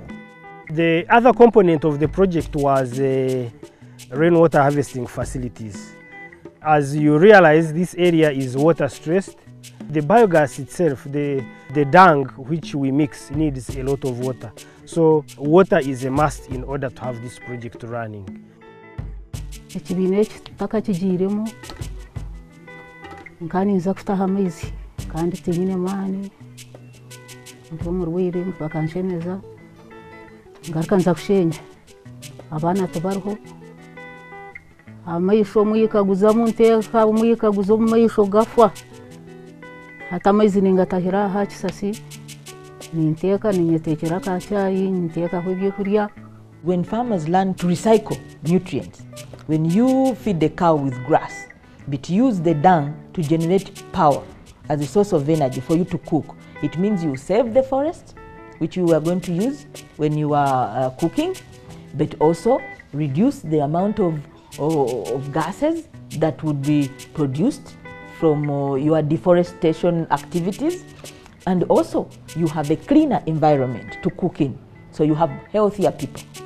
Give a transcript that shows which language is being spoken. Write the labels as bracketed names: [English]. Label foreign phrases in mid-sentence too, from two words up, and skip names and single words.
[English] The other component of the project was rainwater harvesting facilities. As you realize, this area is water stressed. The biogas itself, the dung which we mix, needs a lot of water. So water is a must in order to have this project running. [Nyankole] Ekibiina ekitaka kigiiremu nkaninza kutaha amaizi kandi tinyine maani nkuba omurwaire bakanshemeza ngaruka nza kushenya abaana tibariho amaisho omuyikaguzamu nteeka omuyikaguza omu maisho gafwa hati amaizi ningatahira aha kisasi ninteeka ninyeteekera ka chai ninteekaho ebyokurya. [English] When farmers learn to recycle nutrients, when you feed the cow with grass, but use the dung to generate power as a source of energy for you to cook, it means you save the forest, which you are going to use when you are cooking, but also reduce the amount of gases that would be produced from your deforestation activities, and also you have a cleaner environment to cook in, so you have healthier people.